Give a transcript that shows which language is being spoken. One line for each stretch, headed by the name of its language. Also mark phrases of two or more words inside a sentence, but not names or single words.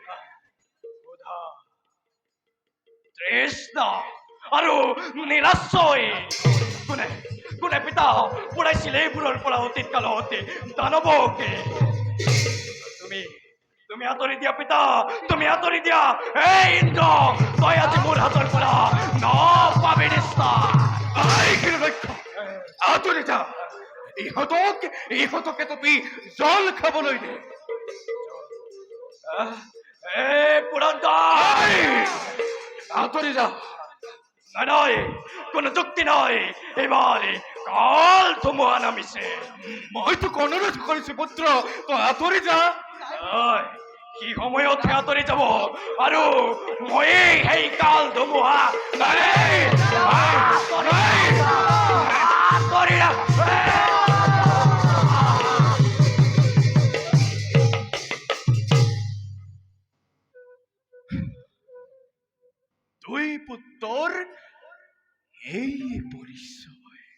Assamese: তৃষ্ণ আৰু নিৰাশ্ৰয় কোনে কোনে পিতা পঢ়াইছিল এইবোৰৰ পৰা অতীত কালতে দানৱকে তুমি আঁতৰি দিয়া পিতা তুমি আঁতৰি দিয়া এই ইন্দ্ৰ তই আজি মোৰ হাতৰ পৰা নাপাবি নিশ্চয় আঁতৰি যা ইহঁতকে তুমি জল খাবলৈ দে আঁতৰি যা নয় কোনো যুক্তি নয় এবারে কাল ধুমুহা নামিছে মইতো অনুৰোধ কৰিছো পুত্ৰ তই আঁতৰি যা সি সময়তে আঁতৰি যাব আৰু মই সেই কাল ধুমুহা আঁতৰি দুই পুত্ৰৰ এই পৰিচয়